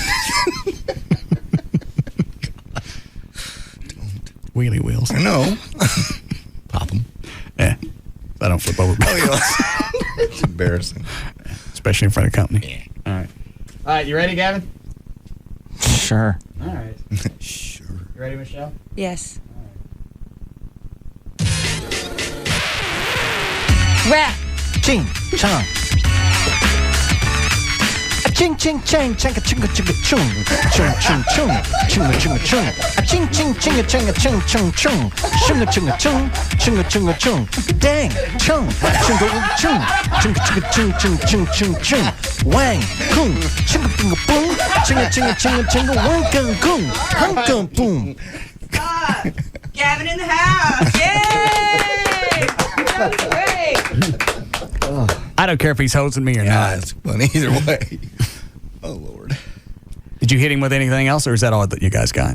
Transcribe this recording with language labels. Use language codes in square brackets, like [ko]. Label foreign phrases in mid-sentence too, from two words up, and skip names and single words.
[en] Wheelie wheels. I know. Pop them. Yeah. I don't flip over. Oh, yeah. It's embarrassing. Especially in front of company. Yeah. All right. All right, you ready, Gavin? Sure. All right. Sure. You ready, Michelle? Yes. Rap. Ching, chong. A ching, ching, chang, changa, chinga, chinga, chung. Chung, chung, chung. Chinga, chinga, chung. A ching, ching, chinga, changa, chung, chung, chung. Chinga, chinga, chung. Chinga, chinga, chung. Dang, chung. Chinga, chung. Chinga, chinga, chung, chung, chung, chung, chung. Wang, kung. Chinga, pinga, boom. Chinga, chinga, chinga, chinga, wang, gung, gung. Hung, gung, boom. Gavin in the house. Yay! That was great. I don't care if he's hosing me or Yeah, not. it's funny either way. Oh, Lord. Did you hit him with anything else, or is that all that you guys got?